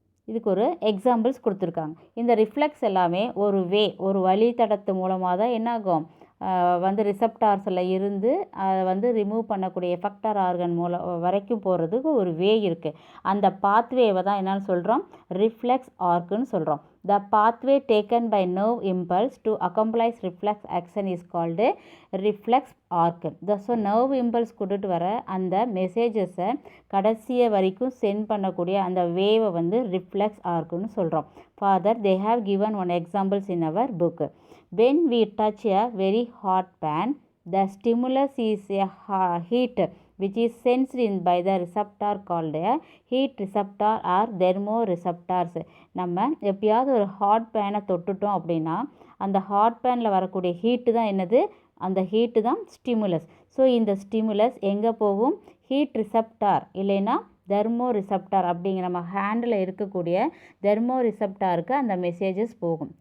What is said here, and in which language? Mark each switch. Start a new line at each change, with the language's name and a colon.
Tamil: இதுக்கு ஒரு எக்ஸாம்பிள்ஸ் கொடுத்துருக்காங்க. இந்த ரிஃப்ளெக்ஸ் எல்லாமே ஒரு வழித்தடத்து மூலமாக தான் என்னாகும் வந்து ரிசப்டார்ஸில் இருந்து அதை வந்து ரிமூவ் பண்ணக்கூடிய எஃபெக்டார் ஆர்கன் வரைக்கும் போகிறதுக்கு ஒரு வே இருக்குது. அந்த பாத்வேவை தான் என்னன்னு சொல்கிறோம்? ரிஃப்ளெக்ஸ் ஆர்க்குன்னு சொல்கிறோம்.
English: The pathway taken by nerve impulse to accomplish reflex action is called reflex arc.
Tamil: So nerve impulse கொடுத்துட்டு வர அந்த மெசேஜஸை கடைசியை வரைக்கும் சென்ட் பண்ணக்கூடிய அந்த வேவை வந்து ரிஃப்ளெக்ஸ் ஆர்க்குன்னு சொல்கிறோம்.
English: Further, they have given one examples in our book. When we touch a very hot pan, the stimulus is a heat which is sensed in by the receptor called a heat receptor or thermoreceptors.
Tamil: நம்ம எப்பயாவது ஒரு hot பேனை தொட்டுட்டோம் அப்படின்னா அந்த hot பேனில் வரக்கூடிய heat தான் என்னது? அந்த ஹீட்டு தான் ஸ்டிமுலஸ். ஸோ இந்த ஸ்டிமுலஸ் எங்கே போகும்? ஹீட் ரிசப்டார் இல்லைன்னா தெர்மோ ரிசப்டார் அப்படிங்கிற நம்ம ஹேண்டில் இருக்கக்கூடிய தெர்மோ ரிசப்டாருக்கு அந்த மெசேஜஸ் போகும்.